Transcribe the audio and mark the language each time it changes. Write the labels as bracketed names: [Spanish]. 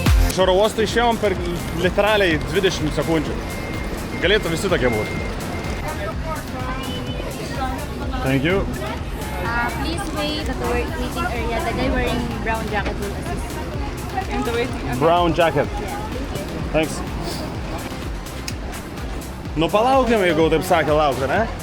[Lithuanian] Iš oro uosto išėjom per literaliai 20 sekundžių. Galėtų visi tokie būti. [English] Thank you. Please wait at the waiting area. The guy wearing brown jacket will assist. In the waiting. Brown jacket. Thanks. [Lithuanian] Nu palaukiam, jeigu taip sakė laukti, ne?